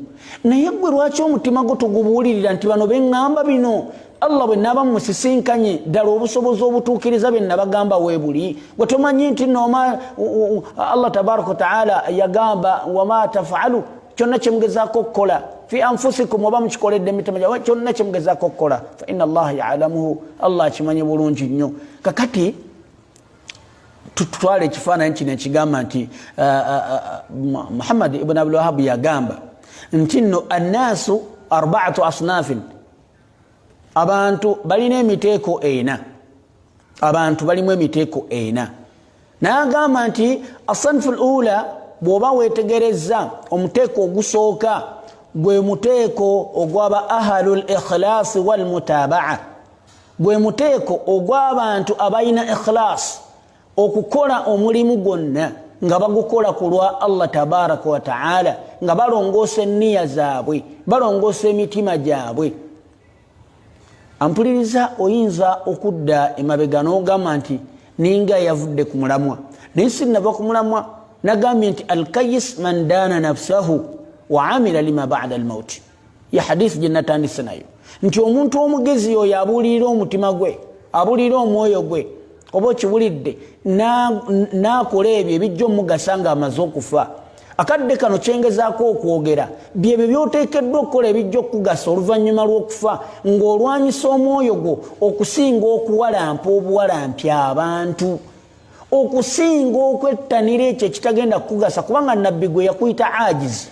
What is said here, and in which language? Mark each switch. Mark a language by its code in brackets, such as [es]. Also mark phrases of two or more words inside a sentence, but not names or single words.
[lg] Naye gwe lwaki omutima gwo togubuulirira nti bano beŋŋamba bino Allah bwe naba musisinkanye ddala obusobozi obutuukiriza bye nabagamba weebuli, gwe tomanyi nti nooma Allah [ar] تبارك وتعالى [lg] yagamba [ar] وما تفعلوا, [lg] kyonna kyemugezaako okukola [ar] في أنفسكم [lg] oba mukikoledde emitima gyabwe, kyonna kyemugezaako okukola [ar] فإن الله يعلمه, [lg] Allah akimanyi bulungi nnyo. Kakati tutwala ekifaananyi kino ekigamba nti Muhammad ibn Abdul Wahhab yagamba nti nno [ar] الناس أربعة أصناف, [lg] abantu balina emiteeko ena, abantu balimu emiteeko ena. N'agamba nti [ar] أصناف أولى, [lg] bw'oba weetegerezza omuteeko ogusooka gwe muteeko ogwaba [ar] أهل الإخلاص والمتابعة, [lg] gwe muteeko ogw'abantu abalina ikhlas, okukola omulimu gwonna nga bagukola ku lwa Allah [ar] تبارك وتعالى, [lg] nga balongoosa enniya zaabwe, balongoosa emitima gyabwe. Ampuliriza, oyinza okudda emabega n'ogamba nti ninga yavudde ku mulamwa, naye sinnava ku mulamwa. Nagambye nti [ar] الكيس من دان نفسه وعمل لما بعد الموت, [lg] ya hadisi gye natandise nayo, nti omuntu omugezi oyo abuulirira omutima gwe, abuulirira omwoyo gwe, oba okibulidde n'akola ebyo ebijja omugasa nga amaze okufa. Akadde kano kyengezaako okwogera byebyo byoteekeddwa okukola ebijja okugasa oluvannyuma lw'okufa, ng'olwanyisa omwoyo gwo okusinga okuwalampa obuwalampi abantu, okusinga okwettanira ekyo ekitagenda kukugasa, kubanga nabbi gwe yakuyita ajizi.